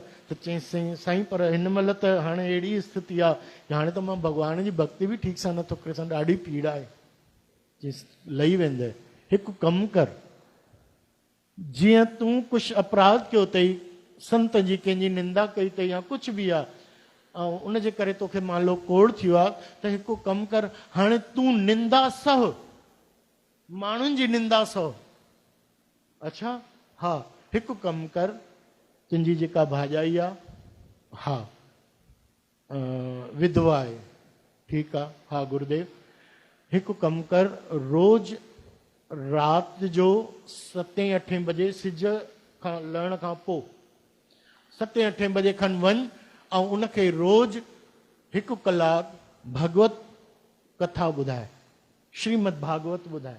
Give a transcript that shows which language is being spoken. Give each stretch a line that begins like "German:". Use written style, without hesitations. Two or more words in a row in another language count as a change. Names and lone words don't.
Sindhi: त चईं साईं पर हिन महिल त हाणे अहिड़ी स्थिति आहे कि हाणे त मां भॻवान जी भक्ति बि ठीकु सां नथो करे सघां, ॾाढी पीड़ा आहे। चईसि लही वेंदे, हिकु कमु कर, जीअं तूं कुझु अपराध कयो अथई, संत जी कंहिंजी निंदा कई अथई या कुझु बि आहे, ऐं उनजे करे तोखे
Hindi: मान लो
Sindhi: कोड़ थियो आहे, त हिकु कमु कर, हाणे तूं निंदा सह, माण्हुनि जी निंदा सह। अच्छा हा, हिकु कमु कर, तुंहिंजी जेका भाॼाई आहे, हा विधवा आहे, ठीकु आहे, हा गुरुदेव, हिकु कमु कर, रोज़ राति जो 7-8 बजे सिज खां लहण खां पोइ 7-8 बजे खनि वञ ऐं उनखे रोज़ 1 कलाकु भगवत कथा ॿुधाए, श्रीमद भागवत ॿुधाए।